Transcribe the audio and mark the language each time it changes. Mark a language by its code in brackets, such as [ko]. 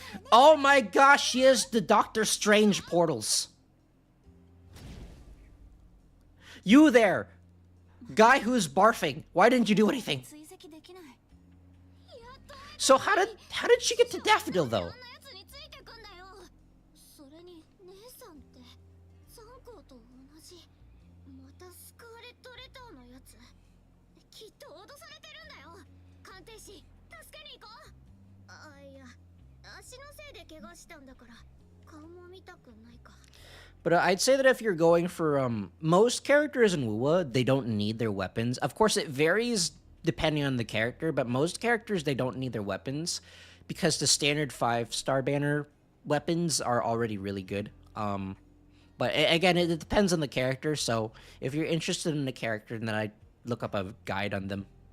[en] Oh my gosh, she has the Doctor Strange portals. You there! Guy who's barfing. Why didn't you do anything? [ja] 追跡できない。やっと [en] So how did she get to Daffodil [ja] あん [en] though? [ja] なやつについてくんだよ。それに姉さんってザンコウと同じ。またスカーレットレターのやつ。きっと脅されてるんだよ。鑑定士、助けに行こう。あ、いや、足のせいで怪我したんだから顔も見たくないか。 [en] But I'd say that if you're going for most characters in Wuwa, they don't need their weapons. Of course, it varies depending on the character, but most characters they don't need their weapons because the standard 5-star banner weapons are already really good. But again, it depends on the character. So if you're interested in the character, then I'd look up a guide on them.